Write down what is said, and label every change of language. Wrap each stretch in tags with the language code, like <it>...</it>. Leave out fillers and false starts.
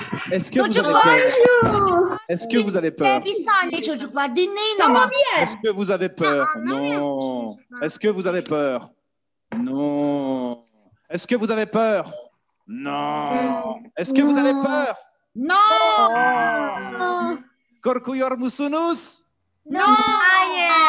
<fr>Est-ce que vous avez peur? Est-ce que vous avez peur?</fr> <tr>Bir saniye çocuklar, dinleyin ama.</tr> <fr>Est-ce que vous avez peur? Non. Est-ce que vous avez peur? Non. Est-ce que vous avez peur? Non. Est-ce que vous avez peur? Non.</fr> <tr>Korkuyor musunuz? No. Hayır.</tr>